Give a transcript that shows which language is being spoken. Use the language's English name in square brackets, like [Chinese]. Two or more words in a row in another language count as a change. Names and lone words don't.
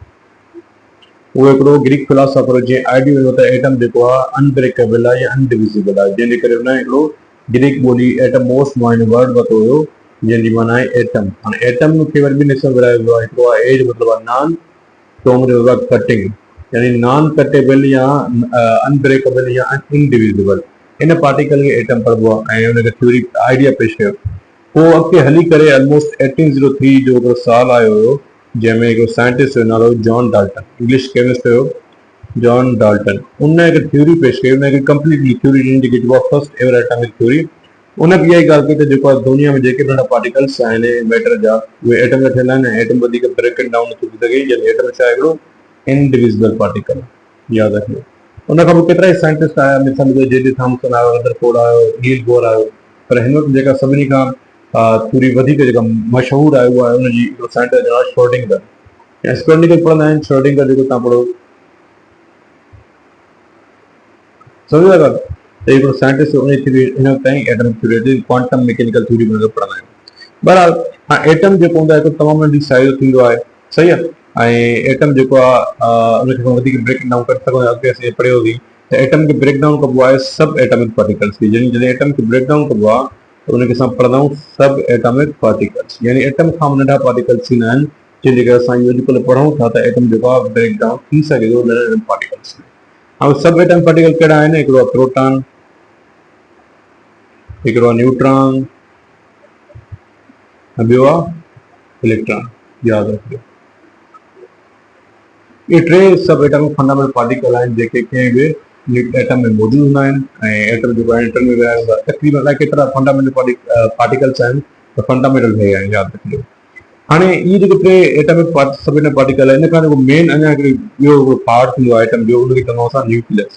[Sindhi] उहो हिकिड़ो [English] Greek philosopher [Sindhi] जंहिं आइडियो ॾिनो त एटम जेको आहे अनब्रेकेबल आहे या अनडिविजिबल आहे, जंहिंजे करे हुन हिकिड़ो ग्रीक ॿोली एटमोस मां वर्ड वरितो हुयो जंहिंजी माना आहे एटम। हाणे एटम खे वरी ॿिनि हिसनि विरायो वियो आहे। हिकिड़ो आहे एज, मतिलबु आहे नॉन, टो मतिलबु आहे कटिंग, यानी [English] non cuttable [Sindhi] या अनब्रेकेबल या इनडिविजिबल। इन पार्टिकल खे एटम पढ़बो आहे ऐं हुनखे [English] theory idea [Sindhi] पेश कयो। पोइ अॻिते हली करे ऑलमोस्ट 1803 जो हिकिड़ो साल आयो हुयो जंहिंमें हिकिड़ो साइंटिस्ट जो नालो जॉन डाल्टन, [English] English chemist [Sindhi] हुयो जॉन डाल्टन। उन हिकु थ्योरी पेश कई, उन हिकु [English] completely theory [Sindhi] ॾिनी जेकी चइबो आहे [English] first ever atomic theory. [Sindhi] उन बि इहा ई ॻाल्हि कई त जेको आहे दुनिया में जेके नंढा पार्टिकल्स आहिनि मैटर जा, उहे एटम जा ठहियल आहिनि। एटम वधीक [English] break down [Sindhi] नथो थी सघे, यानी एटम छा आहे हिकिड़ो [English] indivisible particle. [Sindhi] यादि रखियो। उन खां पोइ केतिरा ई साइंटिस्ट आया, मिसाल जे जे थॉमसन आयो, रदरफोर्ड आयो, नील बोर आयो। पर हिन वक़्तु जेका सभिनी खां थोरी वधीक जेका मशहूरु आहे उहा आहे हुनजी हिकिड़ो साइंटिस्ट जो नालो श्रोडिंगर। ऐं श्रोडिंगर पढ़ंदा आहिनि। श्रोडिंगर जेको तव्हां पढ़ो, सम्झो था ॻाल्हि? त हिकिड़ो साइंटिस्ट उन थ्योरी हिन वक़्तु ताईं [English] atom theory, quantum mechanical theory [Sindhi] पढ़ंदा आहियूं। बहरहाल हाणे एटम जेको हूंदो आहे हिकु तमामु नंढी साइज़ जो थींदो आहे, सही आहे। ऐं एटम जेको आहे उनखे वधीक [English] break down [Sindhi] करे सघूं। अॻिते असीं पढ़ियोसीं त एटम खे [English] break down [Sindhi] कबो आहे [English] sub atomic particles [Sindhi] खे। जॾहिं एटम खे [English] break down [Sindhi] कबो आहे त उनखे असां पढ़ंदा आहियूं [English] sub atomic particles, [Sindhi] यानी एटम खां नंढा पार्टिकल्स थींदा आहिनि जंहिंजे करे असां अॼुकल्ह पढ़ूं था त एटम जेको आहे [English] break down [Sindhi] थी सघे थो नंढे पार्टिकल्स में। ऐं [English] sub atomic particle [Sindhi] कहिड़ा आहिनि? हिकिड़ो आहे प्रोटॉन, हिकिड़ो आहे न्यूट्रॉन, ऐं ॿियो आहे इलेक्ट्रॉन। यादि रखिजो। ये टे [English] sub atomic fundamental particle [Sindhi] आहिनि जेके कंहिं बि एटम में मौजूदु हूंदा आहिनि। ऐं एटम जेको आहे एटम में विया हूंदा तक़रीबन अलाए केतिरा [English] fundamental particles [Sindhi] आहिनि, त फंडामेंटल हे आहिनि। यादि रखिजो। हाणे इहे जेके टे [English] atomic sub particle [Sindhi] आहिनि, इन खां जेको मेन अञा हिकिड़ी ॿियो पार्ट थींदो आहे एटम जो, उनखे चवंदा असां न्यूक्लियस।